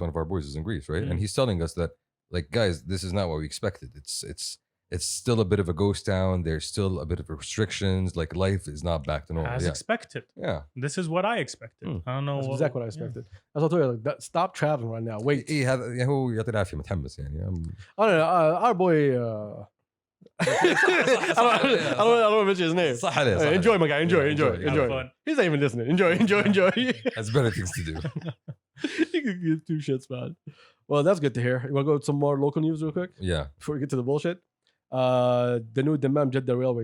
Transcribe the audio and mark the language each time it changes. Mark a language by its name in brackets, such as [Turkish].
[English] One of our boys is in Greece, right? Mm. And he's telling us that, like, guys, this is not what we expected. It's still a bit of a ghost town. There's still a bit of restrictions. Like, life is not back to normal. As Yeah. expected. Yeah. This is what I expected. Hmm. I don't know. That's exactly what I expected. That's what I told you. Like, stop traveling right now. Wait. [Arabic] إيه هذا هو يعطي العافية متحمس يعني. [English] I don't know. Our boy. I don't want to mention his name. [Arabic] صح عليه, صح [English] Hey, [Arabic] عليه. [English] enjoy, my guy. Enjoy, Yeah, enjoy, enjoy. enjoy. Have fun. He's not even listening. Enjoy. Has better things to do. He could give two shits, man. Well, that's good to hear. You want to go with some more local news real quick Yeah. before we get to the bullshit? The new Dammam Jeddah Railway.